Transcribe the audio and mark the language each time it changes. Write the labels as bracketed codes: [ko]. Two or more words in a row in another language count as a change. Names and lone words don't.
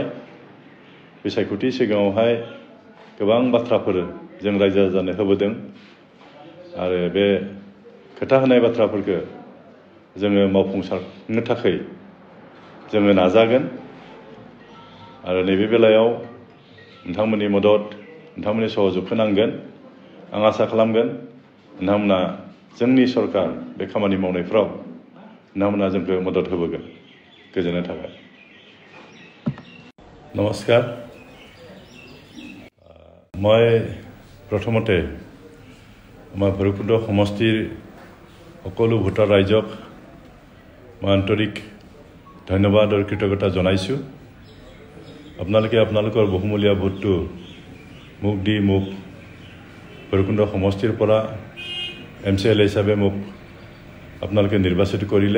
[brx] बिसायख'थि सिगाङावहाय गोबां बाथ्राफोर जों रायजो राजानो होबोदों आरो बे खोथा होनाय बाथ्राफोरखौ जोङो मावफुंसारनो थाखाय जोङो नाजागोन आरो नैबे बेलायाव नोंथांमोननि मदद, नोंथांमोननि सहयोगखौ नांगोन। आं आसा खालामगोन नोंथांमोना जोंनि सरकार बे खामानि मावनायफ्राव नोंथांमोना जोंखौ मदद होबोगोन। गोजोननाय थाबाय। नमस्कार। [as] মই প্ৰথমতে আমাৰ ভৈৰৱকুণ্ড সমষ্টিৰ সকলো ভোটাৰ ৰাইজক মই আন্তৰিক ধন্যবাদ আৰু কৃতজ্ঞতা জনাইছোঁ। আপোনালোকে আপোনালোকৰ বহুমূলীয়া ভোটটো মোক দি মোক ভৈৰৱকুণ্ড সমষ্টিৰ পৰা MCL হিচাপে মোক আপোনালোকে নিৰ্বাচিত কৰিলে।